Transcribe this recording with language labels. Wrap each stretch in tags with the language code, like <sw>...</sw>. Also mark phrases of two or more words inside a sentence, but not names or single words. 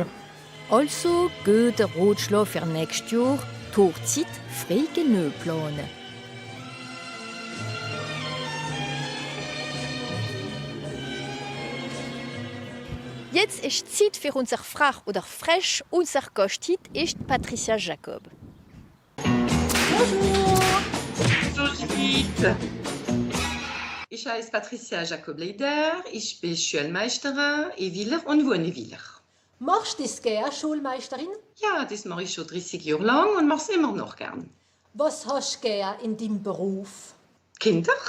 <de>Also geht der Ratschlag für nächstes Jahr, die Hochzeit frei genug planen. Jetzt ist Zeit für unser Frach oder Fresh. Unser Gast ist Patricia Jacob.</de> <fr>Bonjour, tout de suite.</fr> <de>Ich heiße Patricia Jacob Leider, ich bin Schulmeisterin in Willer und wohne in Willer. Machst du das gerne, Schulmeisterin? Ja, das mache ich schon 30 Jahre lang und mache es immer noch gern. Was hast du gerne in deinem Beruf?</de>